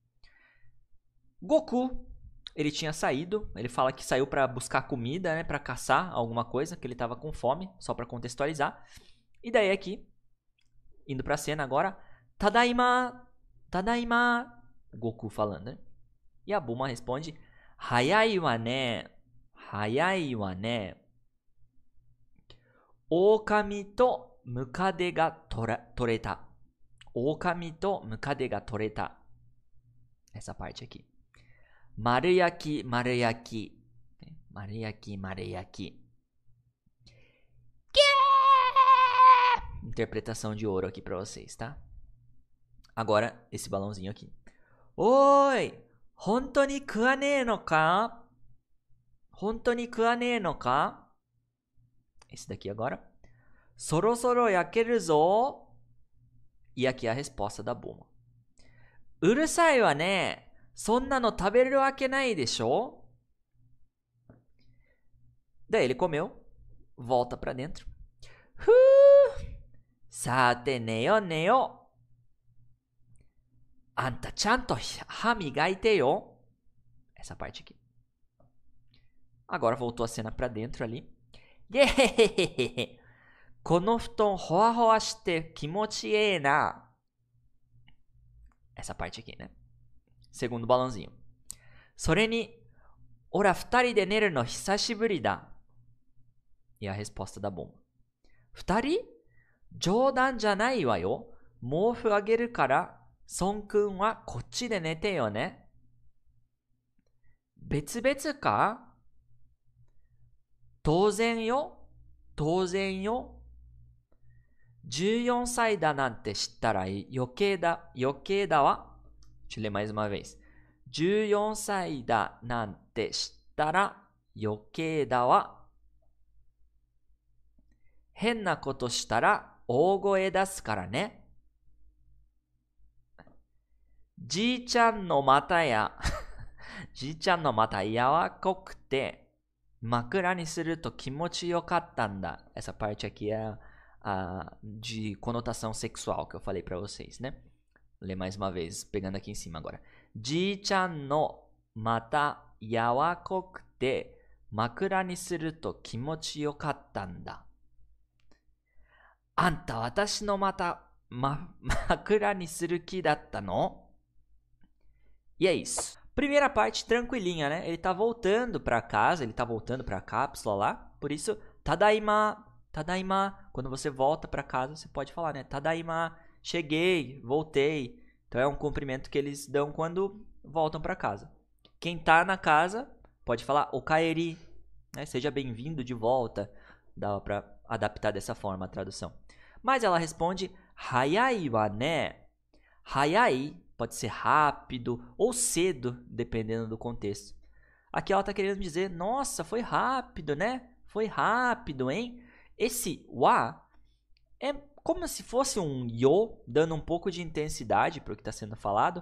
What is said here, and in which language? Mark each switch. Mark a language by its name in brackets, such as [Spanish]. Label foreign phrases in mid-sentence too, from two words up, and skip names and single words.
[Portuguese] Goku, ele tinha saído, ele fala que saiu pra buscar comida, né? Pra caçar alguma coisa, que ele tava com fome, só pra contextualizar. E daí aqui, indo pra cena agora, [Japanese] ただいま、ただいま, [Portuguese] Goku falando, né? E a Bulma responde, [Japanese] 早いわね、早いわね. 狼とムカデが獲れた. 狼とムカデが獲れた. [Portuguese] Essa parte aqui. [Japanese] 丸焼き、丸焼き. 丸焼き、丸焼き. [Portuguese] Interpretação de ouro aqui pra vocês, tá? Agora, esse balãozinho aqui. Oi! [Japanese] 本当に食わねえのか? 本当に食わねえのか? [Portuguese] Esse daqui agora. [Japanese] そろそろ焼けるぞ. [Portuguese] E aqui a resposta da Bulma. [Japanese] うるさいわね. そんなの食べるわけないでしょ? [Portuguese] Daí ele comeu. Volta pra dentro. [Japanese] さて寝よ寝よ. あんたちゃんと歯磨いてよ. [Portuguese] Essa parte aqui. Agora voltou a cena pra dentro ali. Yehehehe. [Japanese] この布団ふわふわして気持ちええな. [Portuguese] Essa parte aqui, né? Segundo balãozinho. [Japanese] それに、オラ二人で寝るの久しぶりだ. [Portuguese] E a resposta da Bulma. Futari? [Japanese] 冗談じゃないわよ. 毛布あげるから、Son-kunはこっちで寝てよね. 別々か？当然よ. 当然よ. 14 歳だなんて知ったら余計だわ。 [Portuguese] Deixa eu ler mais uma vez. [Japanese] 14 歳だなんて知ったら余計だわ。変なことしたら大声出すからね。じいちゃんの股や柔らかくて枕にすると気持ちよかったんだ。 [Portuguese] Essa parte aqui é de conotação sexual que eu falei pra vocês, né? Vou ler mais uma vez, pegando aqui em cima agora. [Japanese] じいちゃんの股柔らこうて枕にすると気持ちよかったんだ. あんた私の股枕にする気だったの? [Portuguese] E é isso. Primeira parte tranquilinha, né? Ele tá voltando pra casa, ele tá voltando pra cápsula lá. Por isso, Tadaima. Tadaima, quando você volta pra casa, você pode falar, né? Tadaima, cheguei, voltei. Então é um cumprimento que eles dão quando voltam pra casa. Quem tá na casa pode falar okaeri, né? Seja bem-vindo de volta. Dá pra adaptar dessa forma a tradução. Mas ela responde [Japanese] 早いわね. [Portuguese] Hayai pode ser rápido ou cedo, dependendo do contexto. Aqui ela tá querendo dizer, nossa, foi rápido, né? Foi rápido, hein? Esse wa é como se fosse um yo, dando um pouco de intensidade para o que está sendo falado.